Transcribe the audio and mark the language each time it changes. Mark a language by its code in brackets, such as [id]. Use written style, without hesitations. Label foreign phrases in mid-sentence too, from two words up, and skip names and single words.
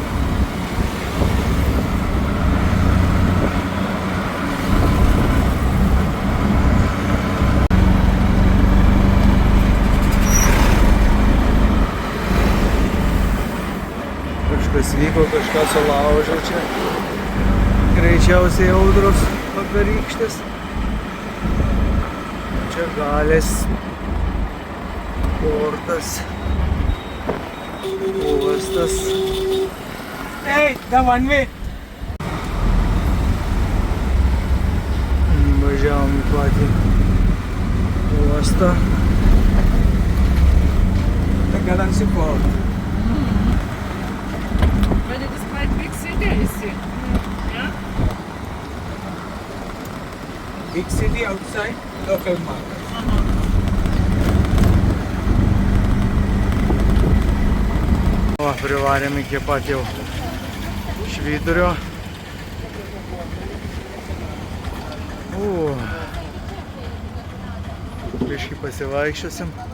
[lt] Kažkas vyko, kažką sulaužė čia. Greičiausiai audros vakarykštės. Čia galės portas. Uostas. [en] Hey, the one way. [lt] Važiavom į patį uostą. [en] The Galaxy Port. But it is quite big city, I see. Yeah? Big city outside, local market. [lt] Privarėm iki pat jau Švyturio. Biškį pasivaikščiosim.